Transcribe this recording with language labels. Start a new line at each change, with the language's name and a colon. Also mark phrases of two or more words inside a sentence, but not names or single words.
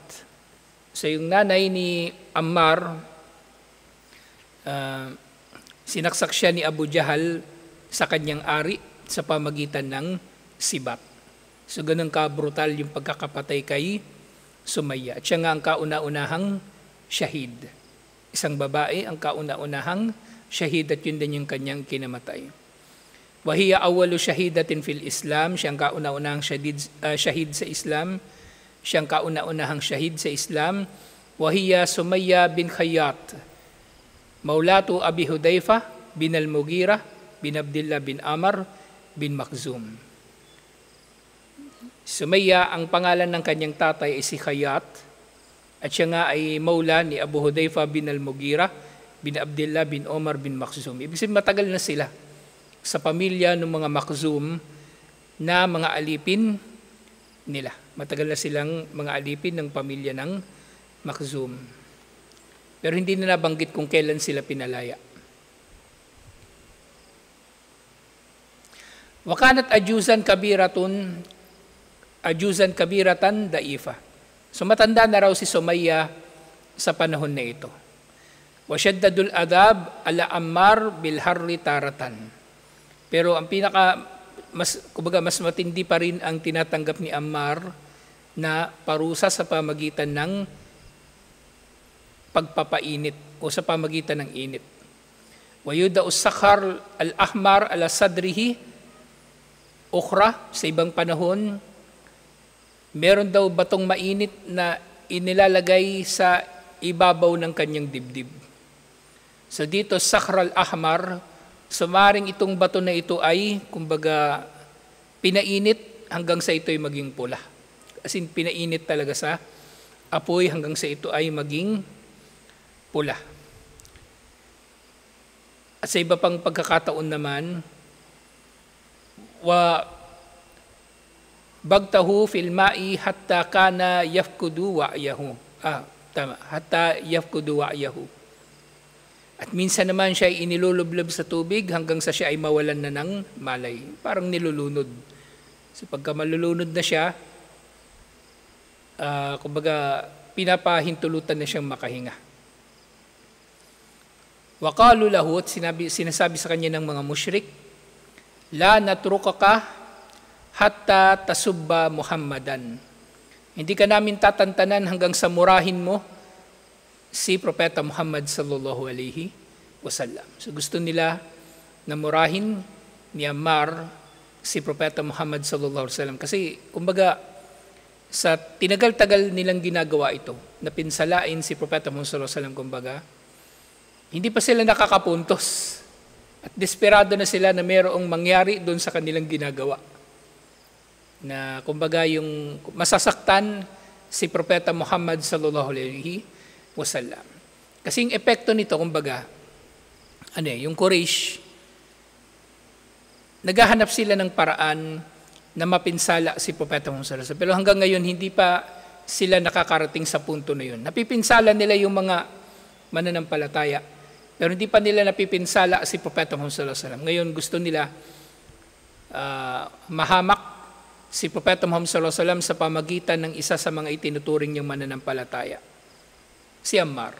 Filipino: So yung nanay ni Ammar, sinaksak siya ni Abu Jahal sa kanyang ari sa pamagitan ng sibat. So ganun ka-brutal yung pagkakapatay kay Sumayya. At siya nga ang kauna-unahang shahid. Isang babae ang kauna-unahang shahid at yun din yung kanyang kinamatay.
Arabic: وهي أول شهيدة في الإسلام,
Filipino: siyang kauna-unahang shahid sa Islam. Siyang kauna-unahang shahid sa Islam.
Arabic: وهي سمية بنت خياط مولاة أبي حذيفة بن المغيرة بن عبد الله بن عمرو بن مخزوم.
Filipino: Sumayya, ang pangalan ng kanyang tatay ay si Khayyat at siya nga ay maula ni Abu Hudayfa bin al-Mughira bin Abdullah bin Omar bin Makhzum. Ibig sabihin matagal na sila sa pamilya ng mga Makhzum na mga alipin nila. Matagal na silang mga alipin ng pamilya ng Makhzum. Pero hindi na nabanggit kung kailan sila pinalaya.
Arabic: وكانت عجوزا كبيرة ضعيفة.
Filipino: So matanda na raw si Sumayya sa panahon na ito.
Arabic: واشتد العذاب على عمار بالحر تارة.
Filipino: Pero ang mas matindi pa rin ang tinatanggap ni Ammar na parusa sa pamagitan ng pagpapainit o sa pamagitan ng init.
Arabic: ويوضع الصخر الأحمر على صدره أخرى,
Filipino: sa ibang panahon meron daw batong mainit na inilalagay sa ibabaw ng kanyang dibdib. So dito,
Arabic: صخر الأحمر,
Filipino: sumaring itong bato na ito ay, kumbaga, pinainit hanggang sa ito ay maging pula.
English: As in,
Filipino: pinainit talaga sa apoy hanggang sa ito ay maging pula. At sa iba pang pagkakataon naman,
Arabic: وبغطه في الماء حتى كان يفقد وعيه. حتى يفقد وعيه.
Filipino: At minsan naman siya ay inilulublob sa tubig hanggang sa siya ay mawalan na ng malay. Parang nilulunod. So pagka malulunod na siya, kumbaga pinapahintulutan na siyang makahinga.
Arabic: وقالوا له,
Filipino: at sinasabi sa kanya ng mga musyrik,
Arabic: لا نتركك حتى تسب محمدا.
Filipino: Hindi ka namin tatantanan hanggang sa murahin mo si Propeta Muhammad
Arabic: صلى الله عليه وسلم.
Filipino: So gusto nila na murahin ni Ammar si Propeta Muhammad
Arabic: صلى الله عليه وسلم
Filipino: kasi kumbaga sa tinagal-tagal nilang ginagawa ito, na pinsalain si Propeta Muhammad
Arabic: صلى الله عليه وسلم,
Filipino: kumbaga hindi pa sila nakakapuntos at desperado na sila na mayroong mangyari doon sa kanilang ginagawa. Na kumbaga yung masasaktan si Propeta Muhammad
Arabic: صلى الله عليه وسلم.
Filipino: Kasi yung epekto nito, kumbaga, yung Quraysh, naghahanap sila ng paraan na mapinsala si Propeta Muhammad
Arabic: صلى الله عليه وسلم.
Filipino: Pero hanggang ngayon, hindi pa sila nakakarating sa punto na yun. Napipinsala nila yung mga mananampalataya, pero hindi pa nila napipinsala si Propeta Muhammad
Arabic: صلى الله عليه وسلم.
Filipino: Ngayon, gusto nila mahamak si Propeta Muhammad
Arabic: صلى الله عليه وسلم
Filipino: sa pamagitan ng isa sa mga itinuturing niyang mananampalataya, si Ammar.